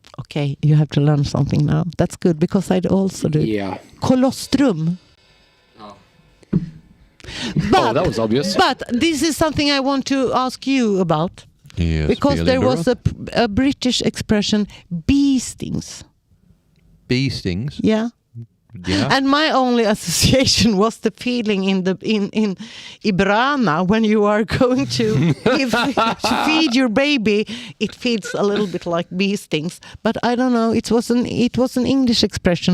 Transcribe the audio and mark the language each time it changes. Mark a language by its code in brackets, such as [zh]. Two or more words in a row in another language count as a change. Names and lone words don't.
[en] Okay, you have to learn something now. That's good because I'd also do. Yeah. Colostrum. Oh. But, that was obvious. But this is something I want to ask you about. Yes, Because there was a British expression, bee stings. bee stings. Yeah. Yeah. And my only association was the feeling in Ibrana when you are going to feed your baby. It feels a little bit like bee stings, but I don't know. It was an English expression.